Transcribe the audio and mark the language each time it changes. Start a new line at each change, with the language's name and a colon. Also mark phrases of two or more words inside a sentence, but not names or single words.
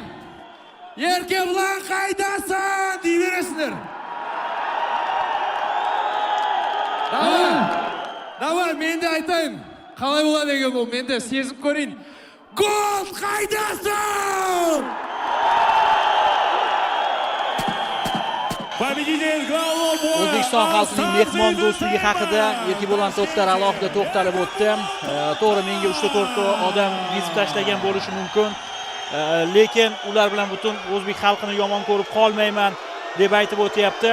Kazakh: Еркебулан қайдасың дей бересіңдер. Давай, мен де айтайын. Қалай болады екен бұл, мен де сезіп көрейін. Гол қайдасың!
Uzbek: O'zbekiston xalqining mehmon do'stligi haqida Erkebulan To'xtar alohida to'xtalib o'tdi. To'g'ri, menga 3-4 odam yezib tashlagan bo'lishi mumkin, lekin ular bilan butun o'zbek xalqini yomon ko'rib qolmayman deb aytib o'tyapti.